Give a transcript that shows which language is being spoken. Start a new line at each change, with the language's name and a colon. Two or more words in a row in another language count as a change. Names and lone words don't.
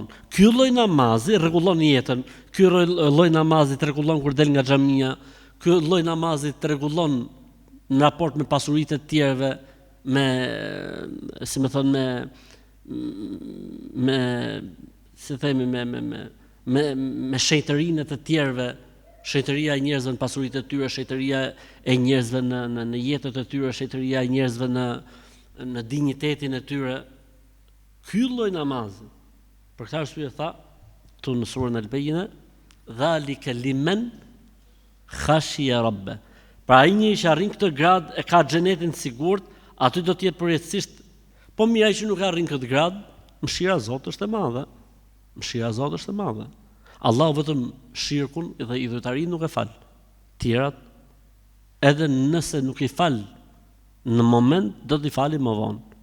Albanian: Ky lloj namazi rregullon jetën, ky lloj namazi rregullon kur del nga xhamia, ky lloj namazi rregullon në raport me pasuritë të tjerëve, me si më thon me si themi me shejtërinë të tjerëve, shejtëria e njerëzve në pasuritë e tyre, shejtëria e njerëzve në jetët e tyre, shejtëria e njerëzve në dinjitetin e tyre. Ky lloj namazi. Për këtë arsye tha tu në surën Al-Bayyina,
Arabic: ذلك لمن خشي ربه.
Albanian: Pra ai një që arrin këtë grad e ka xhenetin të sigurt, aty do të jetë përjetësisht. Po mirë ai që nuk arrin këtë grad, mëshira e Zotit është e madhe. Mëshira e Zotit është e madhe. Allahu vetëm shirkun dhe idhujtarinë nuk e fal. Tjerat edhe nëse nuk i fal në moment, do t'i fali më vonë.